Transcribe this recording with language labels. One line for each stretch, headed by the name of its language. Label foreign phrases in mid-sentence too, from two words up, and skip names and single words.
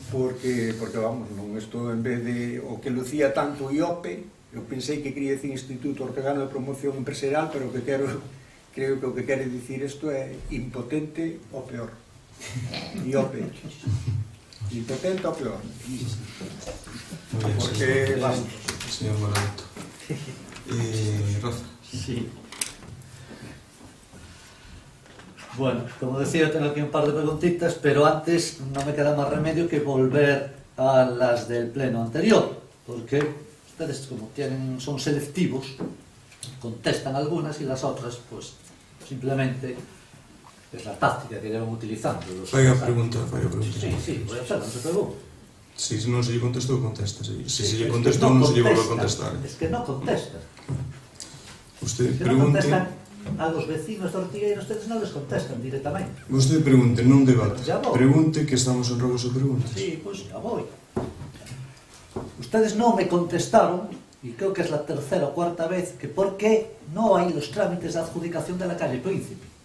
Galician: Porque vamos, non, isto en vez de o que lucía tanto IOPE, eu pensei que quería decir Instituto Ortegano de Promoción Empresarial, pero que creo que o que quere dicir isto é impotente ou peor. IOPE. Impotente ou peor. Porque, vamos...
Spanish: Señor Morato. Rafa. Sí. Bueno, como decía, tengo aquí un par de preguntitas, pero antes no me queda más remedio que volver a las del pleno anterior, porque ustedes, como son selectivos, contestan algunas y las otras, pues, simplemente es la táctica que llevan utilizando. Vaya pregunta. Sí, voy a hacerla, no se pregunte.
Galician: Si non se lle contestou, contesta. Se se lle contestou, non se lle volve a contestar.
Spanish: Es que no contestan. Usted pregunte... No contestan a los vecinos de Ortigueira, ustedes non les contestan directamente. Usted pregunte, non debate. Ya voy. Pregunte, que estamos en robos de preguntas. Sí, pues ya voy. Ustedes no me contestaron, y creo que es la tercera o cuarta vez, que por qué no hay los trámites de adjudicación de la calle Príncipe.